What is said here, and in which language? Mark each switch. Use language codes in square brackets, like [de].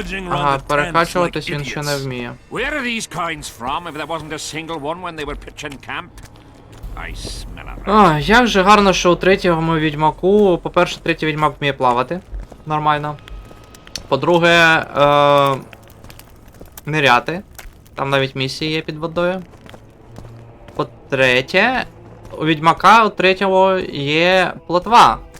[uk] Ага, перекачуватись він ще не вміє. [en] Where are these coins from if there wasn't a single one when they were pitching camp? I smell a rat. [uk] Як же гарно, що у третьому відьмаку, по-перше, третій відьмак вміє плавати. Нормально. По-друге, ниряти. Там навіть місії є під водою. По-третє, у відьмака у третього є плотва.